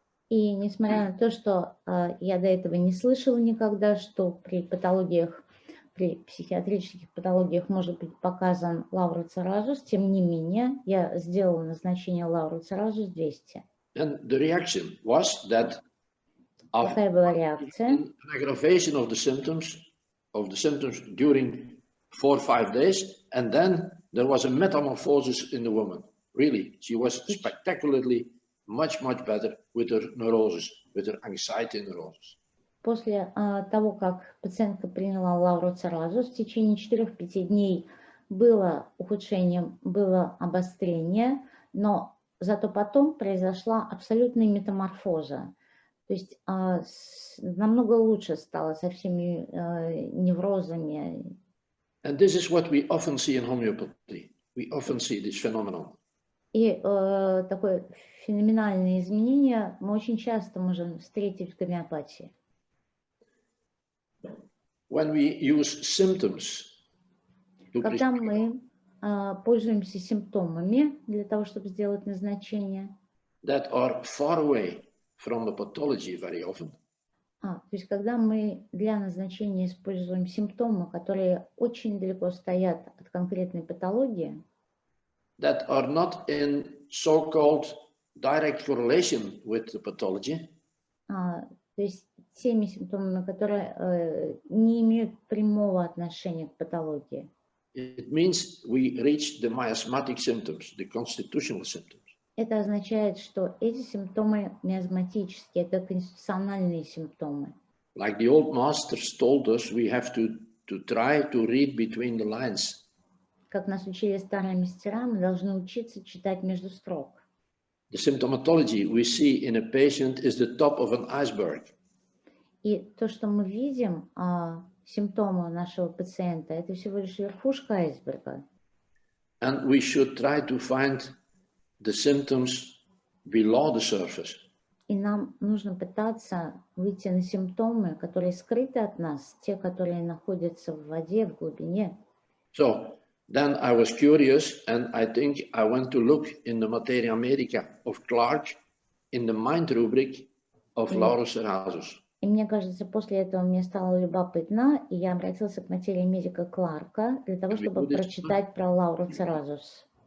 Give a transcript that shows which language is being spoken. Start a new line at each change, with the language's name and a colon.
Russian: И несмотря на то, что я до этого не слышала никогда, что при патологиях, при психиатрических патологиях может быть показан Laurocerasus, тем не менее, я сделала назначение Laurocerasus 200.
English: And the reaction was that
Russian: Какая была реакция?
English: an aggravation of the symptoms during 4 or 5 days, and then there was a metamorphosis in the woman. Really, she was spectacularly much better with her neurosis, with her anxiety neurosis.
Russian: После того, как пациентка приняла Laurocerasus, в течение 4-5 дней было ухудшение, было обострение, но зато потом произошла абсолютная метаморфоза. То есть намного лучше стало со всеми неврозами.
English: And this is what we often see in homeopathy. We often see this phenomenon.
Russian: И такое феноменальное изменение мы очень часто можем встретить в гомеопатии.
English: When we use symptoms to
Russian: Когда мы пользуемся симптомами для того, чтобы сделать назначение,
English: that are far away from the pathology very often,
Russian: то есть когда мы для назначения используем симптомы, которые очень далеко стоят от конкретной патологии,
English: that are not in so-called direct correlation with the pathology,
Russian: то есть теми симптомами, которые не имеют прямого отношения к патологии.
English: it means we reach the miasmatic symptoms, the constitutional symptoms.
Russian: Это означает, что эти симптомы миазматические, это конституциональные симптомы.
English: Like the old masters told us, we have to try to read between the lines.
Russian: Как нас учили старые мастера, мы должны учиться читать между строк.
English: The symptomatology we see in a patient is the top of an iceberg.
Russian: И то, что мы видим, симптомы нашего пациента, это всего лишь верхушка айсберга.
English: And we should try to find the symptoms below the surface.
Russian: И нам нужно пытаться выйти на симптомы, которые скрыты от нас, те, которые находятся в воде, в глубине.
English: So then I was curious, and I think I went to look in the Materia Medica of Clark in the mind rubric of Laurocerasus.
Russian: И мне кажется, после этого мне стало любопытно, и я обратился к материи медика Кларка для того, чтобы прочитать про Laurocerasus.